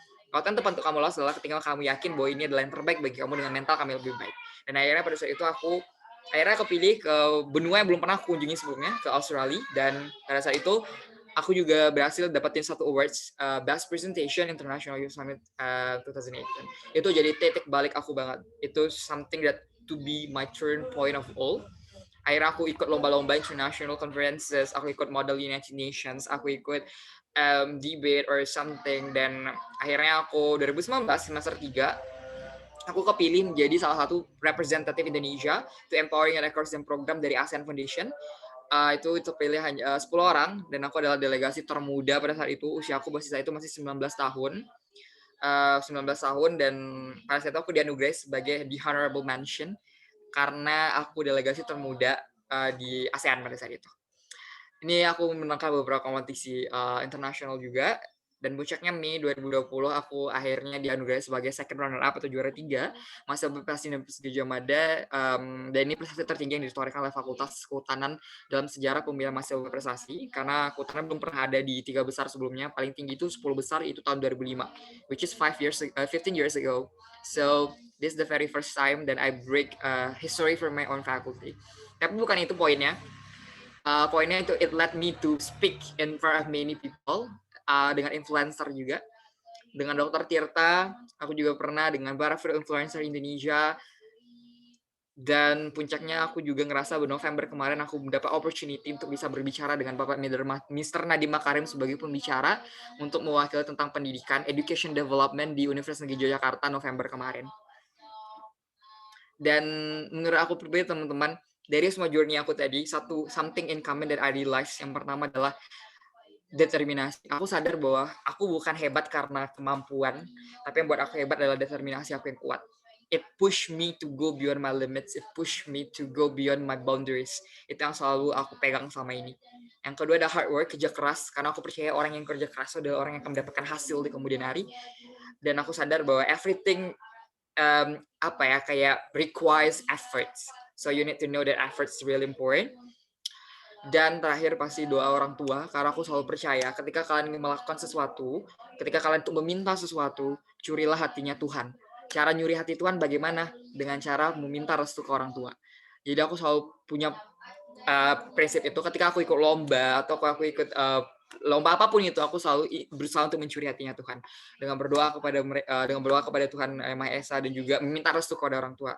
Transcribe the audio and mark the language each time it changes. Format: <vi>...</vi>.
<id>Waktu yang tepat untuk kamu lolos adalah ketika kamu yakin bahwa ini adalah yang terbaik bagi kamu dengan mental kamu lebih baik. Dan akhirnya pada saat itu aku akhirnya kepilih ke benua yang belum pernah aku kunjungi sebelumnya, ke Australia. Dan pada saat itu aku juga berhasil dapetin 1 awards, Best Presentation International Youth Summit 2018. Itu jadi titik balik aku banget.</id> <en>Itu something that to be my turn point of all.</en> <id>Akhirnya aku ikut lomba-lomba international conferences, aku ikut model United Nations, aku ikut debate or something, dan akhirnya aku 2019 semester 3 aku kepilih menjadi salah satu representative Indonesia to empowering records and program dari ASEAN Foundation. Itu terpilih hanya 10 orang, dan aku adalah delegasi termuda pada saat itu. Usia aku saat itu masih 19 tahun. 19 tahun, dan pada saat itu aku dianugerah sebagai the honorable mention karena aku delegasi termuda di ASEAN pada saat itu. Ini aku menangkan beberapa kompetisi internasional juga. Dan puncaknya Mei 2020 aku akhirnya dianugerah sebagai second runner up atau juara 3 masa prestasi Universitas Gadjah Mada, dan ini prestasi tertinggi yang ditorehkan oleh Fakultas Kehutanan dalam sejarah pemilihan mahasiswa berprestasi, karena kehutanan belum pernah ada di 3 besar sebelumnya. Paling tinggi itu 10 besar, itu tahun 2005,</id> <en>which is 15 years ago. So this is the very first time that I break history for my own faculty.</en> <id>Tapi bukan itu poinnya. Poinnya itu</id> <en>it led me to speak in front of many people,</en> <id>dengan influencer juga, dengan Dr. Tirta. Aku juga pernah dengan para influencer Indonesia. Dan puncaknya aku juga ngerasa November kemarin aku mendapat opportunity untuk bisa berbicara dengan Bapak Mr. Nadiem Makarim sebagai pembicara untuk mewakili tentang pendidikan, education development di Universitas Negeri Yogyakarta November kemarin. Dan menurut aku pribadi teman-teman, dari semua journey aku tadi,</id> <en>something in common that I realized,</en> <id>yang pertama adalah determinasi. Aku sadar bahwa aku bukan hebat karena kemampuan, tapi yang buat aku hebat adalah determinasi aku yang kuat.</id> <en>It pushed me to go beyond my limits. It pushed me to go beyond my boundaries.</en> <id>Itu yang selalu aku pegang selama ini. Yang kedua ada hard work, kerja keras. Karena aku percaya orang yang kerja keras adalah orang yang akan mendapatkan hasil di kemudian hari. Dan aku sadar bahwa everything kayak</id> <en>requires efforts. So you need to know that efforts is really important.</en> <id>Dan terakhir pasti doa orang tua, karena aku selalu percaya ketika kalian ingin melakukan sesuatu, ketika kalian untuk meminta sesuatu, curilah hatinya Tuhan. Cara nyuri hati Tuhan bagaimana? Dengan cara meminta restu ke orang tua. Jadi aku selalu punya prinsip itu ketika aku ikut lomba atau aku ikut lomba apapun itu, aku selalu berusaha untuk mencuri hatinya Tuhan dengan berdoa kepada Tuhan Yang Maha Esa, dan juga meminta restu kepada orang tua.</id>